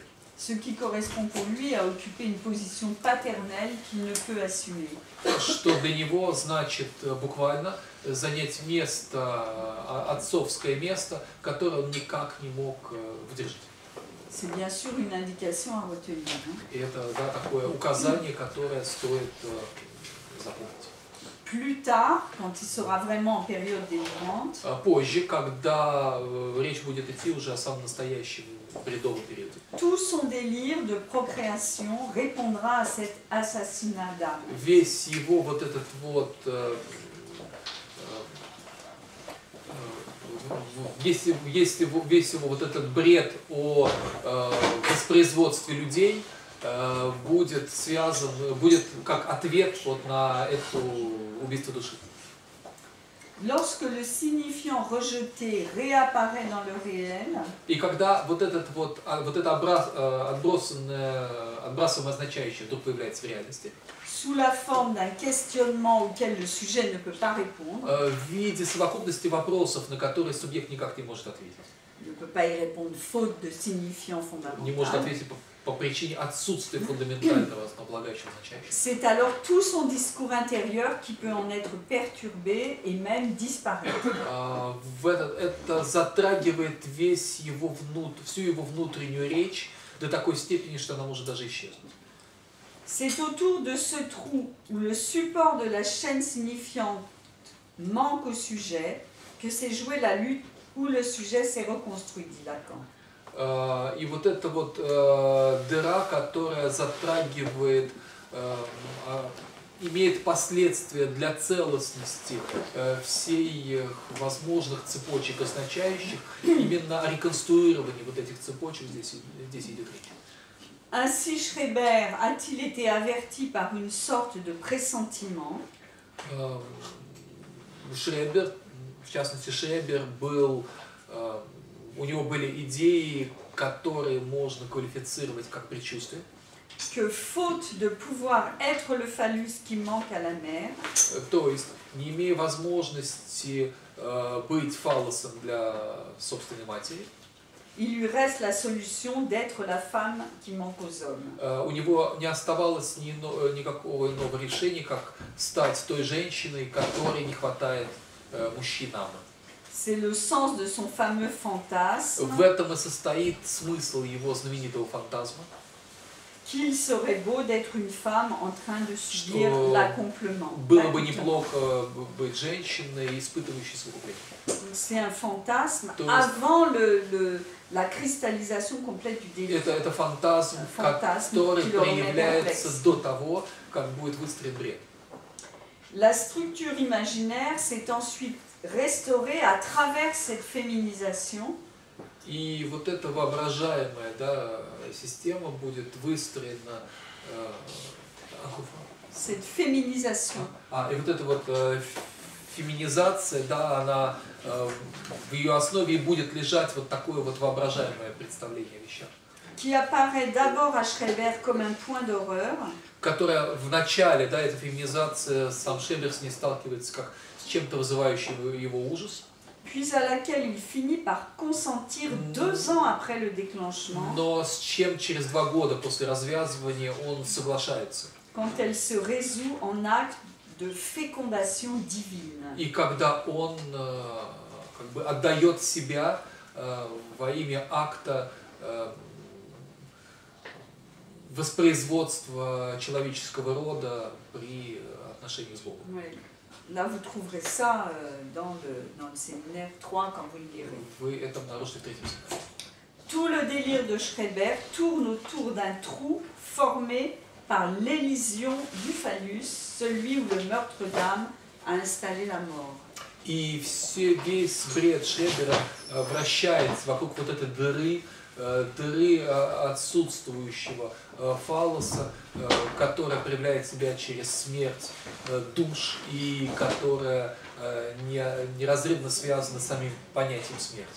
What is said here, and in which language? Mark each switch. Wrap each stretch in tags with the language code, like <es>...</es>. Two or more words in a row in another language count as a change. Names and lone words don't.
<fr>Ce qui correspond pour lui à occuper une position paternelle qu'il ne peut assumer.</fr> <ru>Что для него значит буквально занять место, отцовское место, которое он никак не мог выдержать.</ru> <fr>C'est bien sûr une indication à retenir.</fr> <ru>И это такое указание, которое стоит запомнить.</ru> <fr>Plus tard, quand il sera vraiment en période délivrante,</fr> <ru>Позже, когда речь будет идти уже о самом настоящем бредовом периоде.</ru> <fr>tout son délire de procréation répondra à cet assassinat d'âme.</fr> <ru>Весь его вот этот вот весь его вот этот бред о воспроизводстве людей будет связан, будет как ответ вот на это убийство души.</ru> <fr>Lorsque le signifiant rejeté réapparaît dans le réel,</fr> <ru>И когда вот это отбрасываемое означающее вдруг появляется в реальности,</ru> <fr>sous la forme d'un questionnement auquel le sujet ne peut pas répondre,</fr> <ru>в виде совокупности вопросов, на которые субъект никак не может ответить.</ru> <fr>ne peut pas y répondre faute de signifiant</fr> <ru>Не может</ru> <fr>fondamental,</fr> <ru>ответить по причине отсутствия фундаментального основополагающего означающего.</ru> <fr>c'est alors tout son discours intérieur qui peut en être perturbé et même disparaître.</fr> <ru>Это затрагивает всю его внутреннюю речь до такой степени, что она может даже исчезнуть.</ru> <fr>C'est autour de ce trou où le support de la chaîne signifiante manque au sujet que s'est jouée la lutte où le sujet s'est reconstruit, dit Lacan.</fr> <ru>И вот эта вот дыра, которая затрагивает, имеет последствия для целостности всей возможных цепочек означающих, именно о реконструировании вот этих цепочек здесь идет речь.</ru> <fr>Ainsi Schreber a-t-il été averti par une sorte de pressentiment</fr> <ru>Шребер, в частности Шребер у него были идеи, которые можно квалифицировать как предчувствие.</ru> <fr>que faute de pouvoir être le phallus qui manque à la mère,</fr> <ru>То есть, не имея возможности быть фаллосом для собственной матери,</ru> <fr>il lui reste la solution d'être la femme qui manque aux hommes.</fr> <ru>у него не оставалось никакого иного решения, как стать той женщиной, которой не хватает мужчинам.</ru> <fr>C'est le sens de son fameux fantasme</fr> <ru>В этом и состоит смысл его знаменитого фантазма,</ru> <fr>qu'il serait beau d'être une femme en train de subir</fr> <ru>Что</ru> <fr>l'accomplement.</fr> <ru>было бы неплохо быть женщиной, испытывающей совокупление.</ru> <fr>C'est un fantasme</fr> <ru>То есть-</ru> <fr>avant la cristallisation complète du délire.</fr> <ru>Это фантазм, Фантазм, который</ru> <fr>qui le remet</fr> <ru>проявляется</ru> <fr>perplexe.</fr> <ru>до того, как будет выстроен бред.</ru> <fr>La structure imaginaire s'est ensuite restaurée à travers cette féminisation.</fr> <ru>И вот эта воображаемая, да, система будет выстроена.</ru> <fr>Cette féminisation</fr> <ru>И вот эта вот феминизация, да, она в ее основе и будет лежать вот такое вот воображаемое представление о вещах,</ru> <fr>qui apparaît d'abord à Schreiber comme un point d'horreur,</fr> <ru>которая в начале, да, эта феминизация, сам Шребер с ней сталкивается как с чем-то вызывающим его ужас,</ru> <fr>puis à laquelle il finit par consentir 2 ans après le déclenchement,</fr> <ru>но с чем через 2 года после развязывания он соглашается.</ru> <fr>quand elle se résout en acte de fécondation divine.</fr> <ru>И когда он как бы отдает себя во имя акта воспроизводства человеческого рода при отношении с Богом.</ru> <fr>Ouais. Là, vous trouverez ça dans le séminaire 3 quand vous le lirez.</fr> <ru>Вы это обнаружите в 3-м семинаре.</ru> <fr>Tout le délire de Schreiber tourne autour d'un trou formé par l'élision du phallus, celui où le meurtre d'âme a installé la mort.</fr> <ru>И весь бред Шребера вращается вокруг вот этой дыры отсутствующего фаллоса, которая проявляет себя через смерть душ и которая неразрывно связана с самим понятием смерти.</ru>